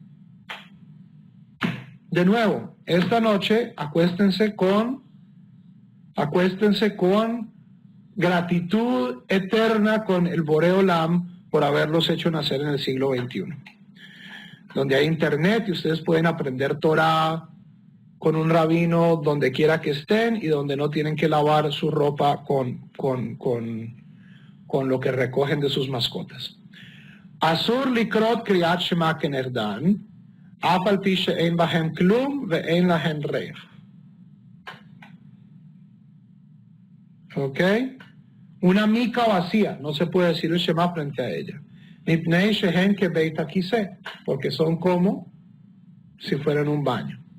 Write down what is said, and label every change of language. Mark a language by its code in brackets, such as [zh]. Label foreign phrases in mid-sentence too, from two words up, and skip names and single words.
[es] De nuevo, esta noche acuéstense con gratitud eterna con el Boreolam por haberlos hecho nacer en el siglo XXI, donde hay internet y ustedes pueden aprender Torah con un rabino donde quiera que estén y donde no tienen que lavar su ropa con lo que recogen de sus mascotas. [he] אסור לקרות קריאת שמע כנגדן, אף על פי שאין בהם כלום ואין להן ריח. [es] ¿Ok? Una mica vacía, no se puede decir el Shema frente a ella. [he] מפני שהן כבית הכסא, [es] porque son como si fueran un baño.